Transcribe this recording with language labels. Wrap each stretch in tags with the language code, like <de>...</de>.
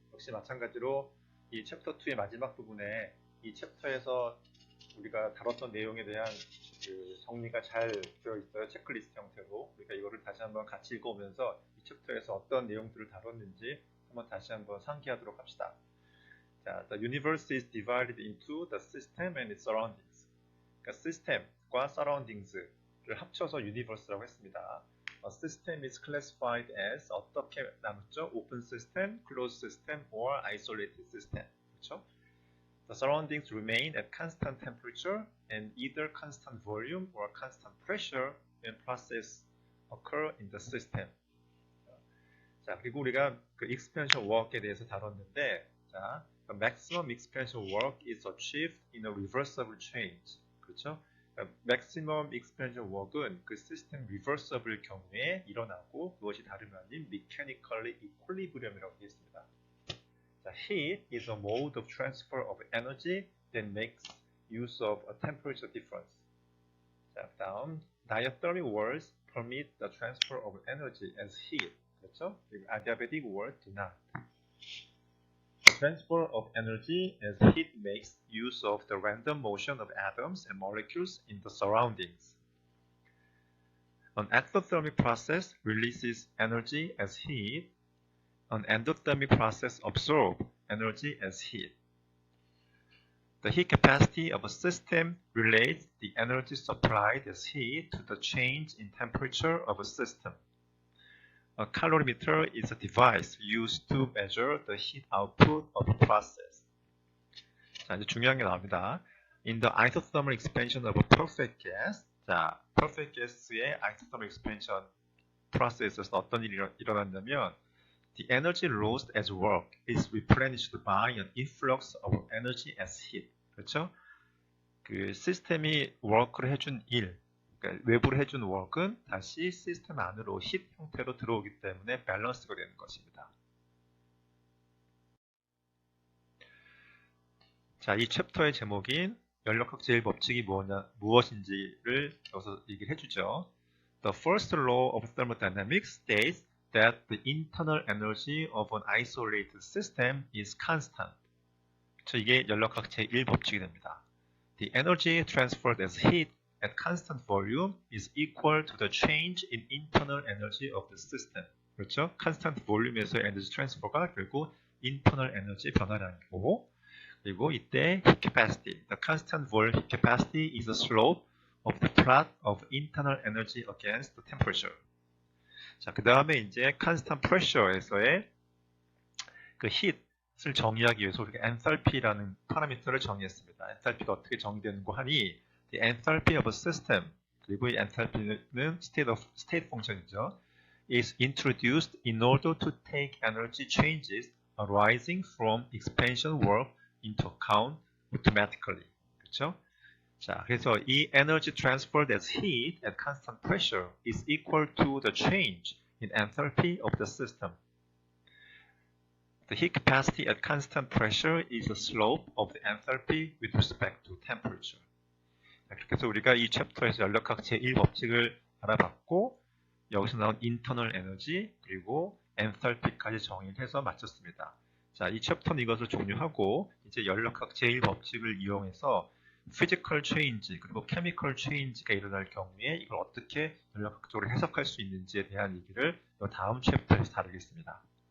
<ko>역시 마찬가지로 이 챕터 2의 마지막 부분에 이 챕터에서 우리가 다뤘던 내용에 대한 그 정리가 잘 되어 있어요. 체크리스트 형태로. 그러니까 이거를 다시 한번 같이 읽어오면서 이 챕터에서 어떤 내용들을 다뤘는지 한번 다시 한번 상기하도록 합시다. 자,</ko> <en>the universe is divided into the system and its surroundings.</en> <ko>그러니까 system과 surroundings를 합쳐서 universe라고 했습니다.</ko> <en>A system is classified as</en> <ko>어떻게 나누죠?</ko> <en>open system, closed system, or isolated system.</en> <ko>그렇죠?</ko> <en>The surroundings remain at constant temperature and either constant volume or constant pressure when processes occur in the system.</en> <ko>자, 그리고 우리가 그 expansion work에 대해서 다뤘는데, 자,</ko> <en>the maximum expansion work is achieved in a reversible change.</en> <ko>그렇죠? maximum expansion work은 그 시스템 reversible 경우에 일어나고 그것이 다름 아닌 mechanically equilibrium이라고 되어 있습니다.</ko> <en>자, heat is a mode of transfer of energy that makes use of a temperature difference. 자, 다음 diathermic worlds permit the transfer of energy as heat.</en> <ko>그렇죠?</ko> <en>adiabatic worlds do not. The transfer of energy as heat makes use of the random motion of atoms and molecules in the surroundings. An exothermic process releases energy as heat. An endothermic process absorbs energy as heat. The heat capacity of a system relates the energy supplied as heat to the change in temperature of a system. A calorimeter is a device used to measure the heat output of a process.</en> <ko>자, 이제 중요한 게 나옵니다.</ko> <en>In the isothermal expansion of a perfect gas,</en> <ko>자, perfect gas의 isothermal expansion process에서 어떤 일이 일어났냐면,</ko> <en>the energy lost as work is replenished by an influx of energy as heat.</en> <ko>그렇죠? 그 시스템이 워크를 해준 일, 그러니까 외부로 해준 워크는 다시 시스템 안으로 힛 형태로 들어오기 때문에 밸런스가 되는 것입니다. 자, 이 챕터의 제목인 연력학 제1법칙이 무엇인지를 여기서 얘기를 해주죠.</ko> <en>The first law of thermodynamics states that the internal energy of an isolated system is constant.</en> <ko>이게 연력학 제1법칙이 됩니다.</ko> <en>The energy transferred as heat at constant volume is equal to the change in internal energy of the system.</en> <ko>그렇죠? constant volume에서의 에너지 트랜스퍼가 결국 internal 에너지 변화량이고, 그리고 이때 heat capacity,</ko> <en>the constant volume heat capacity is the slope of the plot of internal energy against the temperature.</en> <ko>자, 그 다음에 이제 constant pressure에서의 그 heat을 정의하기 위해서 우리가 enthalpy라는 파라미터를 정의했습니다. enthalpy가 어떻게 정의되는고 하니,</ko> <en>the enthalpy of a system,</en> <ko>그리고 이 enthalpy는 state function이죠.</ko> <en>is introduced in order to take energy changes arising from expansion work into account automatically.</en> <ko>그렇죠? 자, 그래서 이</ko> <en>energy transferred as heat at constant pressure is equal to the change in enthalpy of the system. The heat capacity at constant pressure is the slope of the enthalpy with respect to temperature.</en> <ko>자, 그렇게 해서 우리가 이 챕터에서 연력학 제1법칙을 알아봤고, 여기서 나온 internal energy 그리고 enthalpy까지 정의를 해서 마쳤습니다. 자, 이 챕터는 이것을 종료하고 이제 연력학 제1법칙을 이용해서 physical change 그리고 chemical change가 일어날 경우에 이걸 어떻게 연력학적으로 해석할 수 있는지에 대한 얘기를 다음 챕터에서 다루겠습니다.</ko>